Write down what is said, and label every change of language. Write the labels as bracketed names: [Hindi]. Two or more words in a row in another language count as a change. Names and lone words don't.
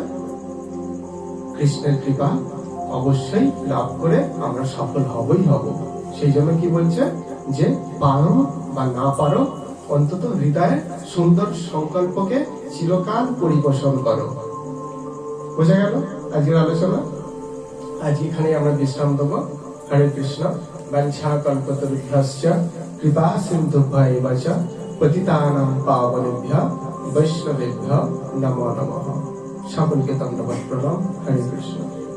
[Bangla] কৃষ্ণের কৃপা অবশ্যই লাভ করে আমরা সফল হবই হব। সেই জন্য কি বলছে যে পারো বা না পারো, অন্তত হৃদয়ে সুন্দর সংকল্পকে চিরকাল পরিপোষণ করো। বোঝা গেল আজকের আলোচনা? আজ এখানে আমরা বিশ্রাম দেবো। [Sanskrit] হরে কৃষ্ণ। বাঞ্ছা কল্পতরুভ্যশ্চ কৃপা সিন্ধুভ্যেব চ পতিতানাং পাবনেভ্যঃ বৈষ্ণবেভ্যঃ নমো নমঃ। [Bangla] সকলকে দণ্ডবৎ প্রণাম। হরে কৃষ্ণ।